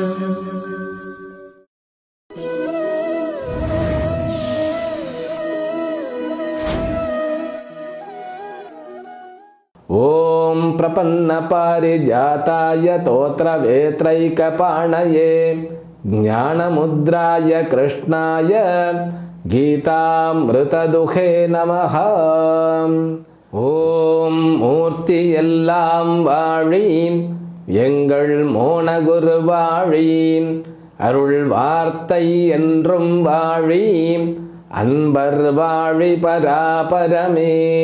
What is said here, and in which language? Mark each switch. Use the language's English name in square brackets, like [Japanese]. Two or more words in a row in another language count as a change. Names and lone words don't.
[Sanskrit] ओम प्रपन्न पारिजाताय तोत्रवेत्रैकपाणये ज्ञानमुद्राय कृष्णाय गीतामृतदुहे नमः. [Tamil] ஓம் மூர்த்தி எல்லாம் வாழி எங்கள் மோனகுரு வாழி அருள் வார்த்தை என்றும் வாழி அன்பர் வாழி பராபரமே.